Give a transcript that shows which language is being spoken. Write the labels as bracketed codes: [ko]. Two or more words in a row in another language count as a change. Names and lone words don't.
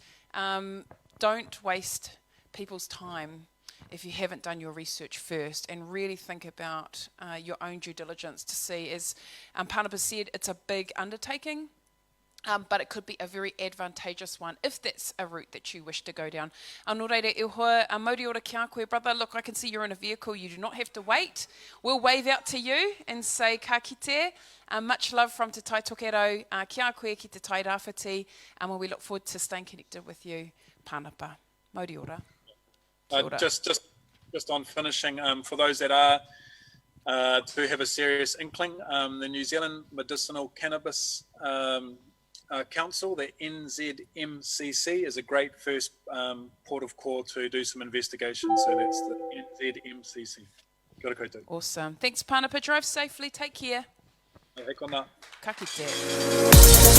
[en] Don't waste people's time if you haven't done your research first, and really think about your own due diligence to see, as Panapa said, it's a big undertaking, but it could be a very advantageous one if that's a route that you wish to go down. [mi] Nō reira, e hoa, mauri ora kia koe, brother. [en] Look, I can see you're in a vehicle. You do not have to wait. We'll wave out to you and say [mi] ka kite. [en] Much love from [mi] te Taitokerau, kia koe ki te tai rāwhiti, [en] and we look forward to staying connected with you, Panapa. [mi] Mauri ora. [en] Just on finishing, for those that are to have a serious inkling, the New Zealand Medicinal Cannabis Council, the NZMCC, is a great first port of call to do some investigation. So that's the NZMCC. [mi] Kia ora koutou. [en] Awesome. Thanks, Panapa. Drive safely. Take care. [mi] Hei kona. Ka kite.